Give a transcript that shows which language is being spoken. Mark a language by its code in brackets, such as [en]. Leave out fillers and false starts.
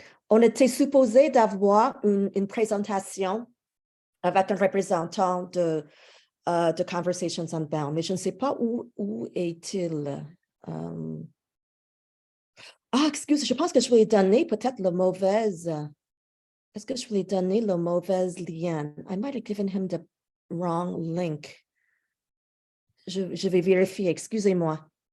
[fr] On était supposé d'avoir une présentation avec un représentant de Conversations Unbound, mais je ne sais pas où est-il. Excuse, je pense que je voulais donner peut-être le mauvais. Est-ce que je voulais donner le mauvais lien? [en] I might have given him the wrong link. [fr] Je vais vérifier, excusez-moi.